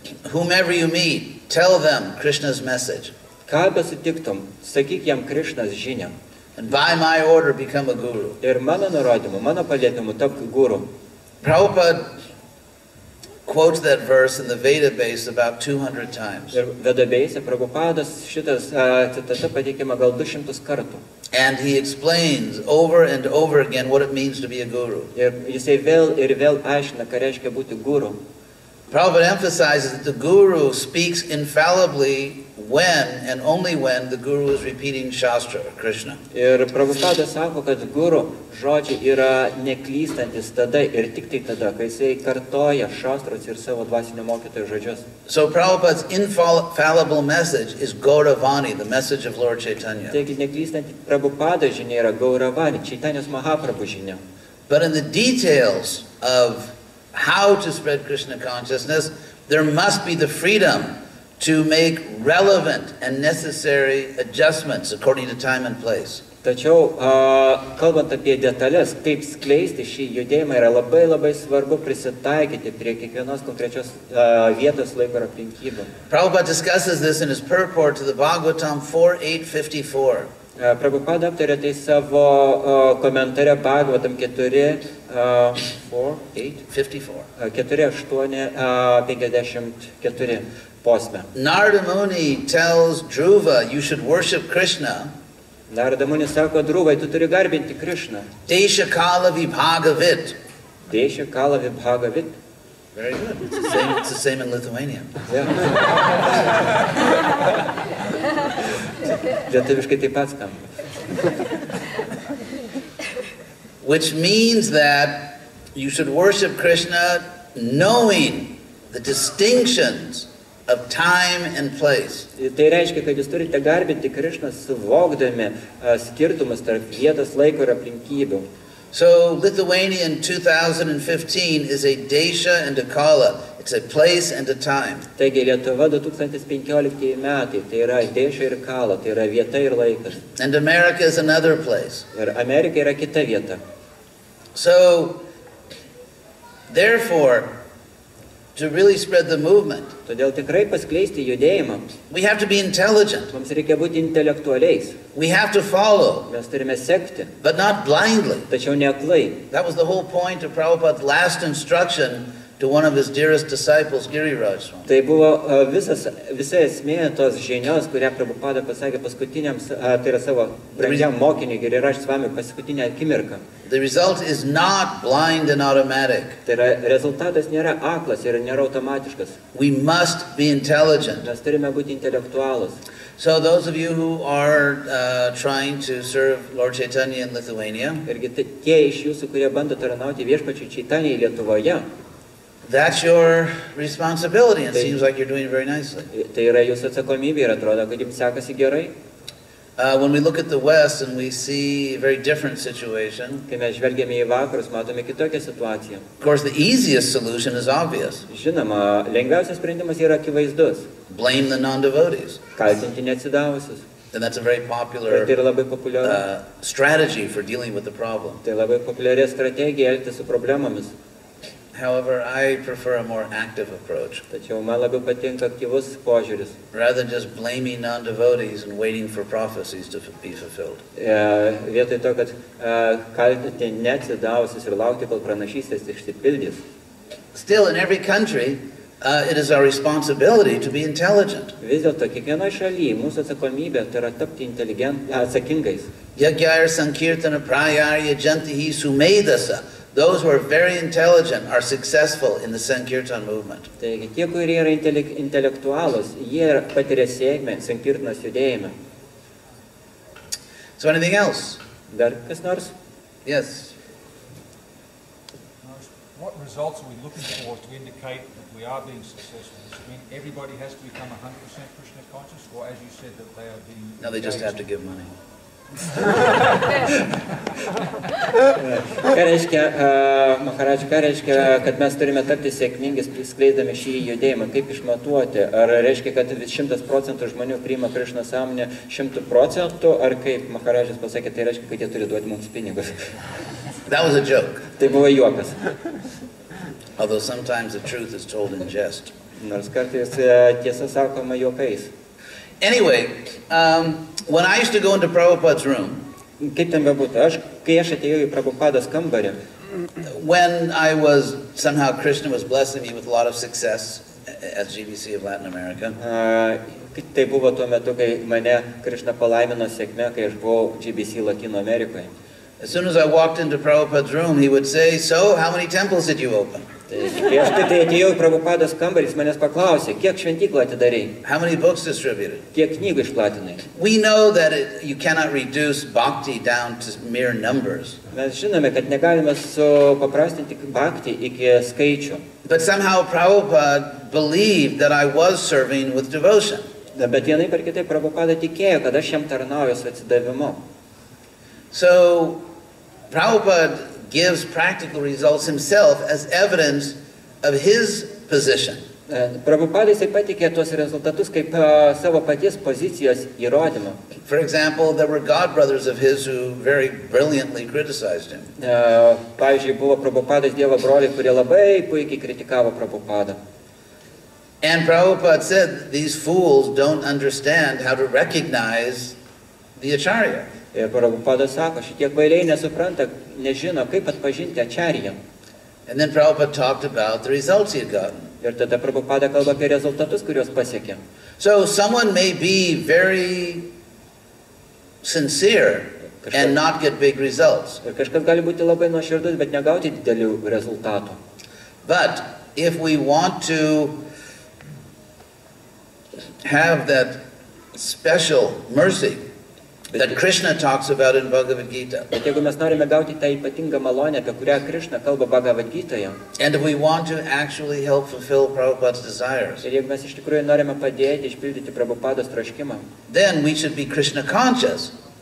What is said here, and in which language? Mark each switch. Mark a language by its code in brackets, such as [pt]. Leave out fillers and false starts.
[en] Whomever you meet, tell them Krishna's message. [lt] Ką besutiktum, sakyk jam Krishnas žinią. [en] And by my order become a guru. [lt] Ir mano nurodymu, mano paliepimu tapk guru. [en] Prabhupada quotes that verse in the Veda base about 200 times. [lt] Ir Vedabėse Prabhupadas šitas citata pateikiama gal 200 kartų. [en] And he explains over and over again what it means to be a guru. [lt] Ir jisai vėl ir vėl aiškina, ką reiškia būti guru. [en] Prabhupada emphasizes that the guru speaks infallibly when and only when the guru is repeating Shastra or Krishna. [lt] Ir Prabhupada sako, kad guru žodžiai yra neklystantis tada ir tik tai tada, kai jisai kartoja šastras ir savo dvasinio mokytojo žodžius. [en] So Prabhupada's infallible message is Gauravani, the message of Lord Chaitanya. [lt] Taigi neklystanti Prabhupada žinia yra Gauravani, Čaitanijos Mahaprabhu žinia. [en] But in the details of how to spread Krishna consciousness, there must be the freedom to make relevant and necessary adjustments according to time and place. [lt] Tačiau, kalbant apie detalės, kaip skleisti šį judėjimą, yra labai svarbu prisitaikyti prie kiekvienos konkrečios vietos, laiko ir aplinkybių. [en] Prabhupada discusses this in his purport to the Bhagavatam 4.8.54. [lt] Prabhupada aptarė tai savo komentare Bhagavatam 4.8.54 posme. [en] Narada Muni tells Dhruva, you should worship Krishna. [lt] Narada Muni sako Dhruvai, tu turi garbinti Krishną. [sa] Desha Kala Vibhagavit. Desha Kala Vibhagavit. [en] Very good. It's the same in Lithuanian. [lt] Lietuviškai taip pat skamba. [en] Which means that you should worship Krishna knowing the distinctions of time and place. [lt] Tai reiškia, kad jūs turite garbinti Krishną suvokdami skirtumus tarp vietos, laiko ir aplinkybių. [en] So Lithuanian 2015 is a desha and a kala. It's a place and a time. [lt] Taigi Lietuva 2015 metai, tai yra desha ir kala, tai yra vieta ir laikas. [en] And America is another place. [lt] Ir Amerika yra kita vieta. [en] So, therefore, to really spread the movement, [lt] todėl tikrai paskleisti judėjimą, [en] we have to be intelligent. [lt] Mums reikia būti intelektualiais. [en] We have to follow, [lt] Mes turime sekti, [en] but not blindly. [lt] tačiau ne aklai. [en] That was the whole point of Prabhupada's last instruction to one of his dearest disciples, Giriraj Swami. [lt] Tai buvo visa esmė tos žinios, kurią Prabhupada pasakė paskutiniam, tai yra savo brangiam mokiniui Giriraj Swami paskutinę akimirką. [en] The result is not blind and automatic. [lt] Tai yra rezultatas nėra aklas ir nėra automatiškas. [en] We must be intelligent. [lt] Mes turime būti intelektualus. [en] So those of you who are trying to serve Lord Chaitanya in Lithuania, [lt] Irgi tie iš jūsų, kurie bando tarnauti viešpačiui Čaitanijai Lietuvoje, [en] that's your responsibility, and it seems like you're doing very nicely. [lt] tai yra jūsų atsakomybė ir atrodo, kad jums sekasi gerai. [en] When we look at the West and we see a very different situation, [lt] Kai mes žvelgiame į vakarus, matome kitokią situaciją. [en] of course the easiest solution is obvious. [lt] Žinoma, lengviausias sprendimas yra akivaizdus. [en] Blame the non-devotees. [lt] Kaltinti neatsidavusius. [en] And that's a very [lt] Ir [en] popular [lt] tai yra labai populiaru. [en] strategy for dealing with the problem. [lt] Tai labai populiari strategija elgtis su problemomis. [en] However, I prefer a more active approach. [lt] Tačiau man labiau patinka aktyvus požiūris. [en] Rather than just blaming non-devotees and waiting for prophecies to be fulfilled. [lt] Vietoj to, kad kaltinti neatsidavusius ir laukti, kol pranašystės išsipildys. [en] Still, in every country, it is our responsibility to be intelligent. [lt] Vis dėlto, kiekvienoje šalyje mūsų atsakomybė tai yra tapti atsakingais. [sa] Yagyaya sankirtana prayarya jantihi sumedasa. [en] Those who are very intelligent are successful in the Sankirtan movement. [lt] Taigi, tie, kurie yra intelektualūs, jie patiria sėkmę Sankirtanos judėjime. [en] So anything else? [lt] Dar kas nors? [en] Yes. What results are we looking for to indicate that we are being successful? Does it mean everybody has to become 100% Krishna conscious, or as you said, that they are being... No, they just have to give money. [lt] Ką reiškia, Maharadž, ką reiškia, kad mes turime tapti sėkmingi skleisdami šį judėjimą? Kaip išmatuoti? Ar reiškia, kad 100% žmonių priima Krišną sąmonę 100%, ar kaip Maharadžas pasakė, tai reiškia, kad jie turi duoti mums pinigus? [en] That was a joke. [lt] Tai buvo juokas. [en] Although sometimes the truth is told in jest. [lt] Nors kartais tiesa sakoma juokais. [en] Anyway, when I used to go into Prabhupada's room, [lt] Kaip ten bebūtų, kai aš atėjau į Prabhupados kambarį, [en] when I was, somehow Krishna was blessing me with a lot of success at GBC of Latin America, [lt] tai buvo tuo metu, kai mane Krišna palaimino sėkme, kai aš buvau GBC Latino Amerikoje. [en] as soon as I walked into Prabhupada's room, he would say, so, how many temples did you open? [lt] Kai aš tai atėjau į Prabhupados kambarį, jis manęs paklausė, kiek šventyklą atidarei, [en] How many books distributed? [lt] kiek knygų išplatinai. [en] We know that you cannot reduce bhakti down to mere numbers. [lt] Mes žinome, kad negalime supaprastinti bhakti iki skaičių. [en] But somehow Prabhupada believed that I was serving with devotion. [lt] Bet vienaip ar kitaip Prabhupada tikėjo, kad aš jam tarnauju su atsidavimu. [en] So Prabhupada gives practical results himself as evidence of his position. [lt] Prabhupada jisai patikė tuos rezultatus kaip savo paties pozicijos įrodymą. [en] For example, there were godbrothers of his who very brilliantly criticized him. [lt] Pavyzdžiui, buvo Prabhupados Dievo broliai, kurie labai puikiai kritikavo Prabhupadą. [en] And Prabhupada said, these fools don't understand how to recognize the acharya. [lt] Ir Prabhupada sako, šitie kvailiai nesupranta, nežino, kaip atpažinti ačariją. [en] And then Prabhupada talked about the results he had gotten. [lt] Ir tada Prabhupada kalba apie rezultatus, kuriuos pasiekė. [en] So someone may be very sincere and not get big results. [lt] Ir kažkas gali būti labai nuoširdus, bet negauti didelių rezultatų. [en] But if we want to have that special mercy that Krishna talks about in Bhagavad Gita, [lt] Bet jeigu mes norime gauti tą ypatingą malonę, apie kurią Krišna kalba Bhagavad Gitoje, [en] and if we want to actually help fulfill Prabhupada's desires, [lt] ir jeigu mes iš tikrųjų norime padėti išpildyti Prabhupados troškimą, [en] then we should be Krishna conscious.